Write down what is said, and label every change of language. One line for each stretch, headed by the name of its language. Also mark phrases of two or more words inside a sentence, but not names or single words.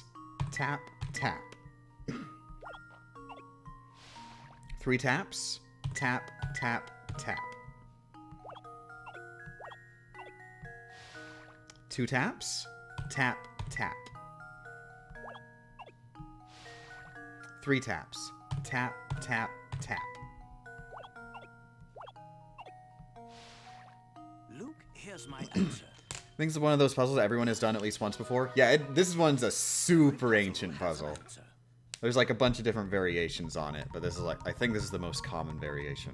English: Tap, tap. 3 taps. Tap, tap, tap. 2 taps. Tap, tap. 3 taps. Tap, tap, tap. Luke, here's my answer. I think it's one of those puzzles that everyone has done at least once before. Yeah, this one's a super ancient puzzle. There's like a bunch of different variations on it, but this is like, I think this is the most common variation.